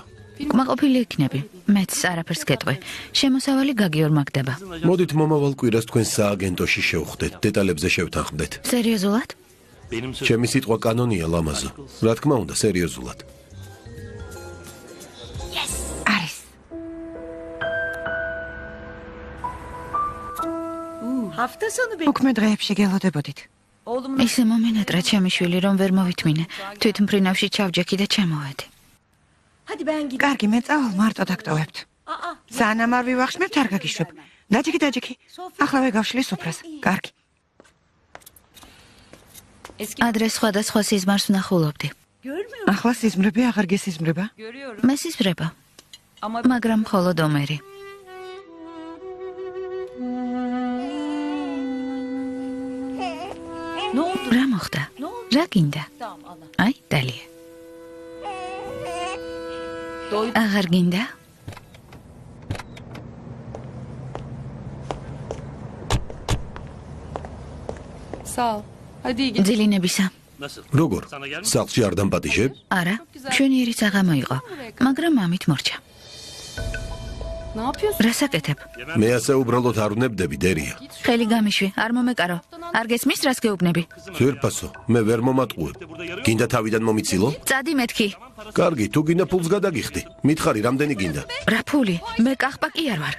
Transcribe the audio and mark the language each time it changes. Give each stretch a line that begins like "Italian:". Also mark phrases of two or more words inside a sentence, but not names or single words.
Georgian: კმაყოფილი იქნები. მეც არაფერს გეტყვი. შემოსავალი გაგიორ მაგდება. მოდით მომავალ კვირას თქვენ სააგენტოში შევხვდეთ, დეტალებზე შევთანხმდეთ. სერიოზულად? ჩემი სიტყვა კანონია ლამაზო. რა თქმა უნდა, სერიოზულად. არის.
Turkish: Hafta sonu
Georgian: უქმე დღეებში გელოდებოდით.
Turkish: oğlumun
Georgian: ისე მომენატრა ჩემი შვილი რომ ვერ მოვითმინე. თვითმფრინავში ჩავჯექი და ჩემოვედი.
Turkish: hadi ben gideyim.
Georgian: კარგი, მე წავალ მარტო დაგტოვებთ. Aa, სანამ არ ვივახშმებთ, არ გაგიშვებ. დაჯექი. ახლა ვეგავშლი სუფრას. კარგი.
Turkish: Eski
Georgian: ადრე სხვადასხვა სიზმარს ვნახულობდი.
Turkish: görmüyor
Georgian: ახლა სიზმრები აღარ გესიზმრება?
Turkish: görüyorum
Georgian: მე სიზმრება,
Turkish: ama
Georgian: მაგრამ მხოლოდ ომერი.
Turkish: ne oldu?
Georgian: რა მოხდა?
Turkish: Ne oldu?
Georgian: რა გინდა?
Turkish: Tamam Allah.
Georgian: აი, დალია.
Turkish: Doy.
Georgian: აღარ გინდა?
Turkish: Sağ ol. Hadi iyi geceler.
Georgian: ძილინებისა. როგორ? სახლში არ დამპატიჟებ? არა, მშვენიერი საღამო იყო, მაგრამ მამით მორჩა.
Turkish: Ne yapıyorsun?
Georgian: რასაკეთებ? მე ასე უბრალოდ არ ვნებდები, დერია. ხელი გამიშვი, არ მომეკარო. არ გესმის რას გეუბნები? ძვირფასო, მე ვერ მომატყუებ. გინდა თავიდან მომიცილო? წადი მეთქი. კარგი, თუ გინდა ფულს გადაგიხდი. მითხარი, რამდენი გინდა? რა ფული? მე კახპაკი არ ვარ.